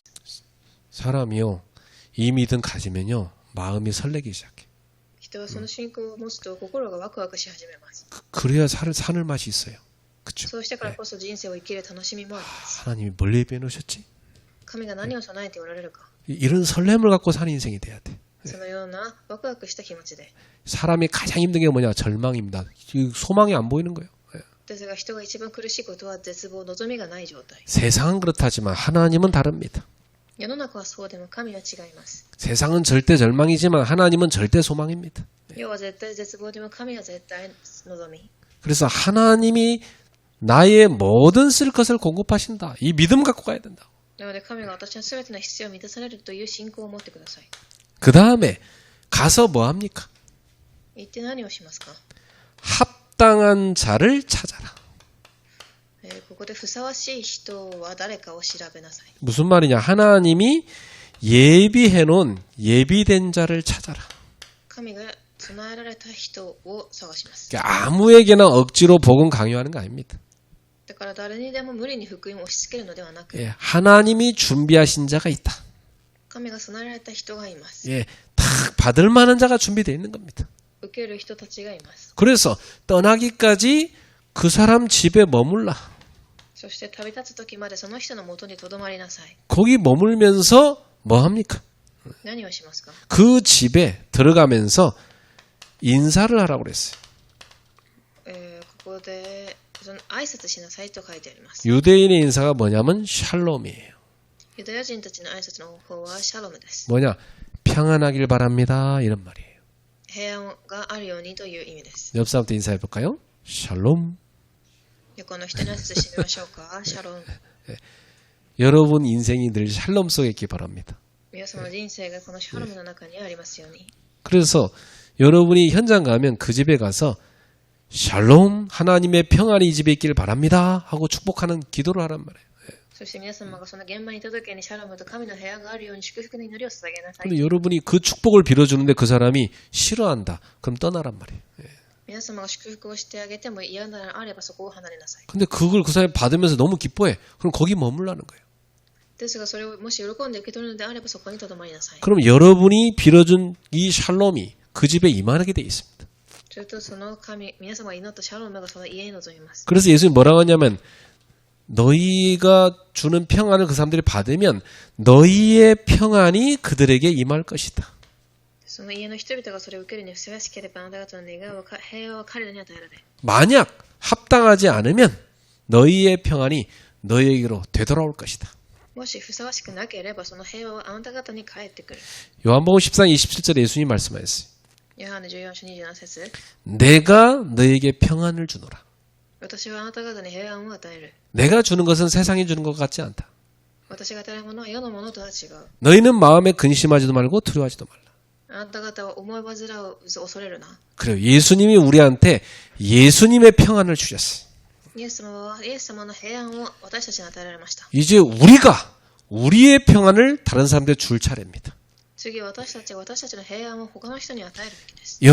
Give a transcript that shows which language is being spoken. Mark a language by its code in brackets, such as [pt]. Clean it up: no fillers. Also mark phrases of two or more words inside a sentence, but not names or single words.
[ko] 사람이요 이 믿음 가지면요 마음이 설레기 시작해. [ja] 人はその信仰を持つと心がワクワクし始めます。 [ko] 그래야 사는 맛이 있어요. 그렇죠? [ja] そうしてからこそ人生を生きる楽しみもあります。 [ko] 하나님이 뭘 예비해 놓으셨지? [ja] 神が何を備えておられるか。 [ko] 이런 설렘을 갖고 사는 인생이 돼야 돼. [ja] そのようなワクワクした気持ちで。 [ko] 사람이 가장 힘든 게 뭐냐? 절망입니다. 소망이 안 보이는 거예요. [ja] ですが人が一番苦しいことは絶望、望みがない状態。 [ko] 세상은 그렇다지만 하나님은 다릅니다. [ja] 世の中はそうでも神は違います。 [ko] 세상은 절대 절망이지만 하나님은 절대 소망입니다. [ja] 世は絶対絶望でも神は絶対望み。 [ko] 그래서 하나님이 나의 모든 쓸 것을 공급하신다. 이 믿음 갖고 가야 된다. [ja] なので神が私の全ての必要を満たされるという信仰を持ってください。 [ko] 그 다음에 가서 뭐 합니까? [ja] 行って何をしますか？ [ko] 합당한 자를 찾아라. [ja] ここでふさわしい人は誰かを調べなさい。 [ko] 무슨 말이냐? 하나님이 예비해 놓은 예비된 자를 찾아라. [ja] 神が備えられた人を探します。 [ko] 그러니까 아무에게나 억지로 복음 강요하는 거 아닙니다. [ja] だから誰にでも無理に福音を押し付けるのではなく、 [ko] 예, 하나님이 준비하신 자가 있다. [ja] 神が備えられた人がいます。 [ko] 예, 딱 받을 만한 자가 준비되어 있는 겁니다. [ja] 受ける人たちがいます。 [ko] 그래서 떠나기까지 그 사람 집에 머물라. [ja] そして旅立つ時までその人の元にとどまりなさい。 [ko] 거기 머물면서 뭐 합니까? [ja] 何をしますか？ [ko] 그 집에 들어가면서 인사를 하라고 그랬어요. [ja] ここでその挨拶しなさいと書いてあります。 [ko] 유대인의 인사가 뭐냐면 샬롬이에요. [ja] ユダヤ人たちの挨拶の方法はシャロムです。 [ko] 뭐냐? 평안하길 바랍니다. 이런 말이에요. [ja] 平安があるようにという意味です。 [ko] 옆 사람한테 인사해 볼까요? 샬롬. [ja] 横の人に挨拶してみましょうか。シャロム。 [ko] 여러분 인생이 늘 샬롬 속에 있기 바랍니다. [ja] 皆様の人生がこのシャロムの中にありますように。 [ko] 그래서 여러분이 현장 가면 그 집에 가서 샬롬 하나님의 평안이 이 집에 있기를 바랍니다 하고 축복하는 기도를 하란 말이에요. [ja] そして皆様がその現場にいた時にシャロムと神の部屋があるように祝福の祈りを捧げなさい。 [ko] 근데 여러분이 그 축복을 빌어주는데 그 사람이 싫어한다. 그럼 떠나란 말이에요. [ja] 皆様が祝福をしてあげても嫌ならあればそこを離れなさい。 [ko] 근데 그걸 그 사람이 받으면서 너무 기뻐해. 그럼 거기 머물라는 거예요. [ja] ですがそれをもし喜んで受け取るのであればそこにとどまりなさい。 [ko] 그럼 여러분이 빌어준 이 샬롬이 그 집에 임하게 돼 있습니다. [ja] するとその神、皆様が祈ったシャロムがその家に臨みます。 [ko] 그래서 예수님이 뭐라고 하냐면 너희가 주는 평안을 그 사람들이 받으면 너희의 평안이 그들에게 임할 것이다. [ja] その家の人々がそれを受けるにふさわしければあなた方の願う平和は彼らに与えられ。 [ko] 만약 합당하지 않으면 너희의 평안이 너희에게로 되돌아올 것이다. [ja] もしふさわしくなければその平和はあなた方に返ってくる。 [ko] 요한복음 14장 27절에 예수님이 말씀하셨어요. [ja] ヨハネ14章27節 [ko] 내가 너희에게 평안을 주노라. [ja] 私はあなた方に平安を与える。 [ko] 내가 주는 것은 세상이 주는 것 같지 않다. [ja] 私が与えるものは世のものとは違う。 [ko] 너희는 마음에 근심하지도 말고 두려워하지도 말라. [ja] あなた方は思い煩う恐れるな。 [ko] 그래요. 예수님이 우리한테 예수님의 평안을 주셨어요. [ja] イエス様はイエス様の平安を私たちに与えられました。 [ko] 이제 우리가 우리의 평안을 다른 사람들에 줄 차례입니다. [ja] 次は私たちが私たちの平安を他の人に与えるべきです。